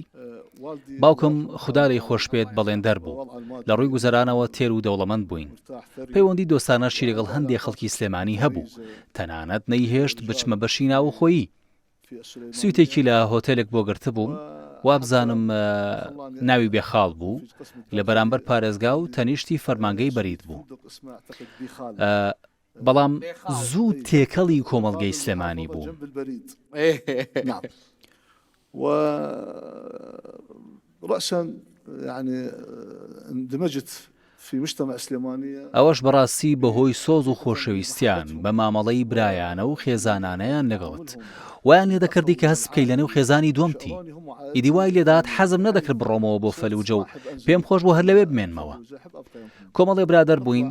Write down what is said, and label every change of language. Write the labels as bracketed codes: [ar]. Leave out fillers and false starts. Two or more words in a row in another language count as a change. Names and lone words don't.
[ckb] باوکم خودداری خۆشپێت بەڵێندەر بوو لە ڕووی گوزەرانەوە تێر و دەوڵەمەند بووین پەیوەندی دۆستانەشی لەگەڵ هەندێک خەڵکی سلێمانی هەبوو تەنانەت نەیهێشت بچمە بەشی ناو خۆیی سویتێکی لە هۆتێلێک بۆ گرتە بووم وابزانم ناوی بێخاڵ بوو لە بەرامبەر پارێزگا و تەنیشتی فەرمانگەی بەرید بوو بەڵام زوو تێکەڵی کۆمەڵگەی سلێمانی بوو. [ar] ورأسا يعني اندمجت في مجتمع سليمانية [ckb] ئەوەش بەڕاستی بەهۆی سۆز و خۆشەویستیان بە مامەڵەی برایانە و خێزانانەیان لەگەڵت ویان لێ دەکردی کە هەست بکەی لەنێو خێزانی دووەمتی ئیدی وای لێدات حەزم نەدەکرد بڕۆمەوە بۆ فەلوجە و پێم خۆش بۆ هەر لەوێ بمێنمەوە کۆمەڵێ برادەر بووین